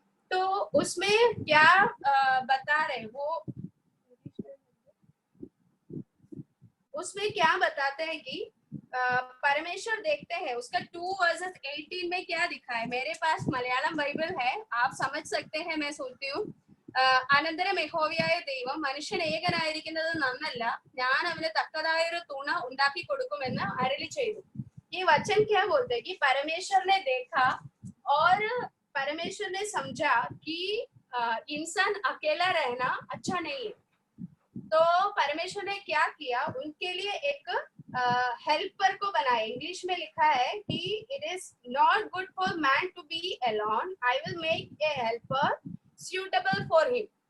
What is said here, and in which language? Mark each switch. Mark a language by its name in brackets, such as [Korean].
[Hindi] तो उसमें क्या बता रहे वो, उसमें क्या बताते हैं कि परमेश्वर देखते हैं, उसका 2 वर्सेस 18 में क्या दिखा है। मेरे पास मलयालम बाइबल है, आप समझ सकते हैं, मैं सोचती हूँ। [Malayalam] അനന്തരം യഹോവയായ ദൈവം മനുഷ്യൻ ഏകനായിരിക്കുന്നത് നന്നല്ല, ഞാൻ അവന് തക്കതായൊരു തുണ ഉണ്ടാക്കി കൊടുക്കുമെന്ന് അരുളി ചെയ്തു। [Hindi] ये वचन क्या बोलते हैं कि परमेश्वर ने देखा और परमेश्वर ने समझा कि इंसान अकेला रहना अच्छा नहीं है। तो परमेश्वर ने क्या किया, उनके लिए एक हेल्पर को बनाया। इंग्लिश में लिखा है कि [English] It is not good for man to be alone, I will make a helper suitable for him।